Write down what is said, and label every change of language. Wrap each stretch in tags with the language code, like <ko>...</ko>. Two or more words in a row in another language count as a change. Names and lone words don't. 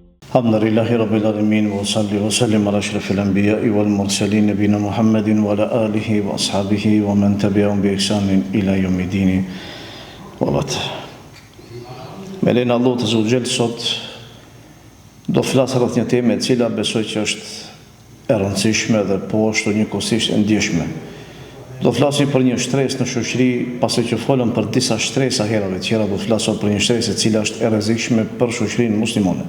<ar>الحمد لله رب العالمين، وصل وسلم على أشرف الأنبياء والمرسلين نبينا محمد وعلى آله وأصحابه ومن تبعهم بإحسان إلى يوم الدين وبعد.</ar> <sq>Me lejnë Allah të Zogjel, sot do flasë rreth një teme e cila besoj që është e rëndësishme dhe po është njëkohësisht e ndjeshme. Do flasim për një shtresë në shoqëri, pasi që folëm për disa shtresa herave tjera, do flasim për një shtresë e cila është e rrezikshme për shoqërinë muslimane.</sq>